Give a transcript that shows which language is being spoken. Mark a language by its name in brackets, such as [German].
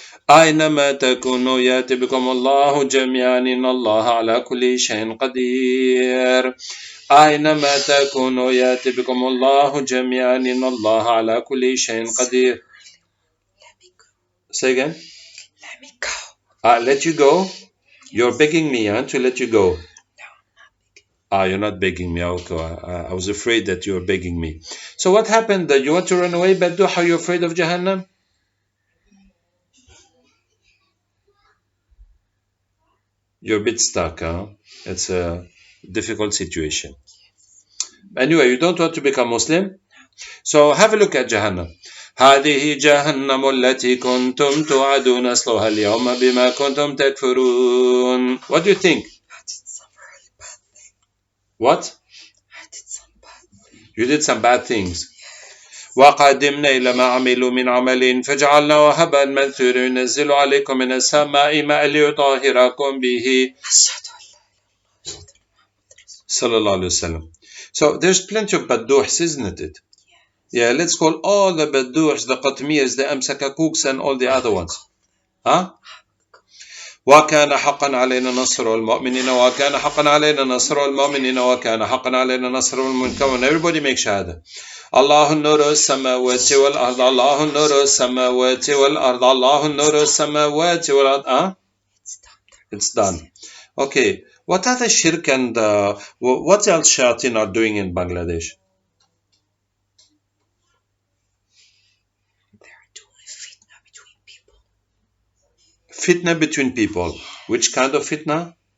[Arabic] أينما تكونوا يأتي بكم الله جميعا إن الله على كل شيء قدير. أينما تكونوا يأتي بكم الله جميعا إن الله على كل شيء قدير. [English] Say again. Let me go. Let you go? You're begging me, to let you go. You're not begging me. Okay. I was afraid that you were begging me. So what happened? You want to run away, Baddu? How are you afraid of Jahannam? You're a bit stuck, huh? It's a difficult situation. Anyway, you don't want to become Muslim? So have a look at Jahannam. [Arabic] هذه جهنم التي كنتم توعدون اصلها اليوم بما كنتم تكفرون. [English] What do you think? I did some really bad thing. What? I did some bad thing. You did some bad things. [Arabic] وقدمنا إلى ما عملوا من عمل فجعلناه هباء منثورا ينزل عليكم من السماء ماء ليطهركم به. صلى الله عليه وسلم. [English] So there's plenty of badduhs, isn't it? Yeah, let's call all the badduhs, the qatmirs, the amsakakuks and all the other ones. Huh? [Arabic] وكان حقا علينا نصر المؤمنين وكان حقا علينا نصر المؤمنين وكان حقا علينا نصر المؤمنين. [English] Come on, everybody make shahada. [Arabic] الله نور السماوات والأرض الله نور السماوات والأرض الله نور السماوات والأرض. [English] It's done. Okay. What other shirk and what else shayateen are doing in Bangladesh? They're doing fitna between people. Fitna between people. Which kind of fitna?